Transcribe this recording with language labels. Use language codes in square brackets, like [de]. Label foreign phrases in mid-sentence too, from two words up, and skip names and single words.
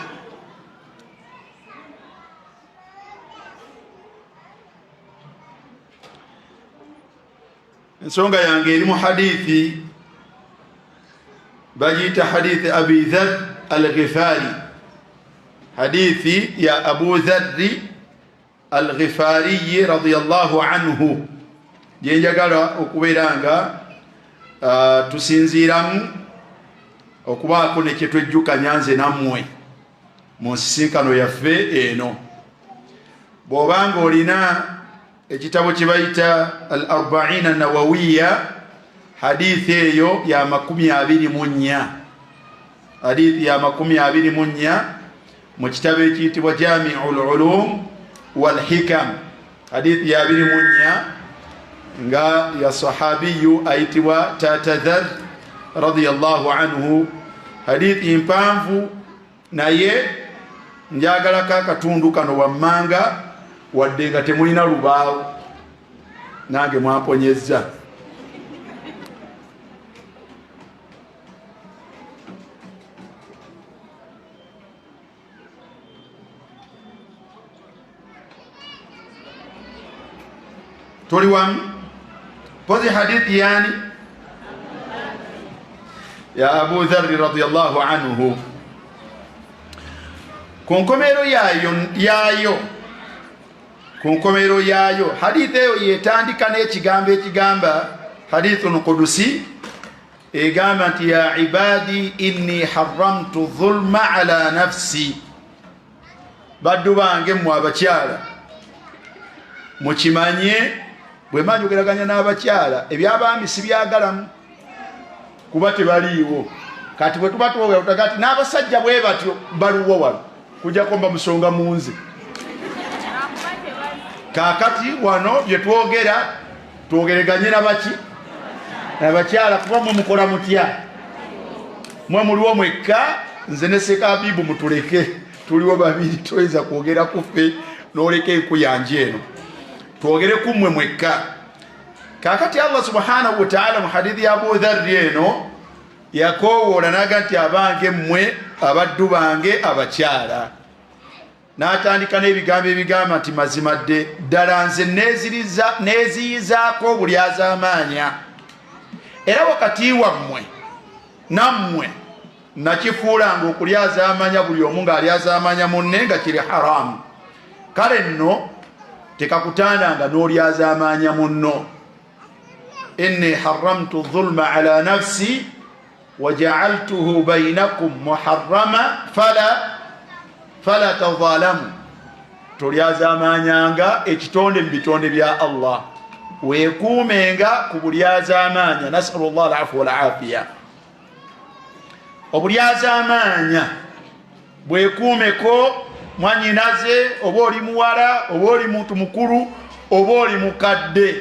[lg] Ensonga yange eri mu hadithi bagiyita hadithi Abi Dharr al-Ghifari, hadithi ya Abu Dharr al-Ghifari [ar] رضي الله عنه, [lg] gyenjagala okubeera nga tusinziiramu okubaako ne kyetwejjukanya nze nammwe mu nsisinkano yaffe eno. Bw'obanga olina ekitabo kye bayita al-Arba'in an-Nawawiya, hadithi eyo ya 24, hadithi ya 24 mu kitabo ekiyitibwa Jami'ul Ulum wal Hikam, hadithi ya 24 nga ya sahabiyu ayitibwa Tata Dharr [ar] رضي الله عنه. [lg] Hadithi mpanvu naye njagalako akatundu kano wammanga, wadde nga temulina lubaawo, nange mwamponyezza. Toli wamu? Pozi hadithi yani ya Abu Dharr [ar] رضي الله عنه. [lg] Ku nkomero yayo hadithi eyo yetandika n'ekigambo ekigamba [ar] حديث قدسي, [lg] egamba nti [ar] يا عبادي إني حرمت الظلم على نفسي, [lg] baddu bange mmwe abakyala mukimanye bwe manjogeraganya n'abakyala eby'abaami sibyagalamu kuba tebaliiwo. Kati bwe tuba twogera kati n'abasajja bwe batyo baluwo wano kujjako mba musonga munze. Kaakati wano bye twogera twogereganye nabaki n'abakyala, kuba mwe mukola mutya? Mwe muliwo mwekka, nze ne Sekabibu mutuleke, tuliwo babiri, toyinza kwogera kuffe n'oleka enkuyanja eno, twogere ku mmwe mwekka. Kaakati [ar] الله سبحانه وتعالى [lg] mu hadithi ya Abu Dharr eno yakoowoola n'aga nti abange mmwe abaddu bange abakyala, n'atandika n'ebigambo ebigamba nti mazima ddala nze neeziyizaako obulyazaamaanya, era wakati wammwe nammwe nakifuulanga okulyazaamaanya buli omu ng'alyazaamaanya munne nga kiri haramu. Kale nno tekakutandanga n'olyazaamaanya munno. [ar] إني حرمت الظلم على نفسي وجعلته بينكم محرما فلا تظالموا. [lg] tolyazaamanyanga ekitonde mu bitonde bya Allah weekuumenga ku bulyazaamanya. [ar] نسأل الله العفو والعافية. [lg] obulyazaamanya bwekuumeko mwanyinaze, oba oli muwala, oba oli muntu mukulu, oba oli mukadde.